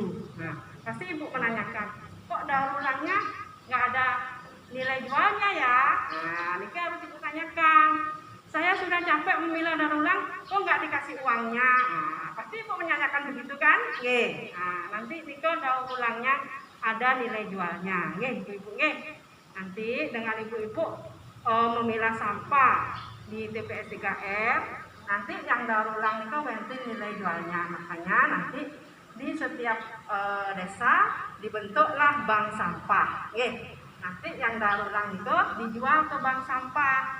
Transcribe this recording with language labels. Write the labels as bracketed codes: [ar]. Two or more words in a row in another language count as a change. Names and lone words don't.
[id] Nah, pasti ibu menanyakan, kok daur ulangnya nggak ada nilai jualnya ya? Nah, ini harus ibu tanyakan. Saya sudah capek memilah daur ulang, kok nggak dikasih uangnya? Nah, pasti ibu menanyakan begitu kan? Nggih. Nah, nanti jika daur ulangnya ada nilai jualnya, nggih, ibu-ibu nggih. Nanti dengan ibu-ibu memilah sampah di TPS 3R, nanti yang daur ulang itu nanti nilai jualnya. Makanya nanti di setiap desa dibentuklah bank sampah, nggih. Nanti yang daur ulang itu dijual ke bank sampah.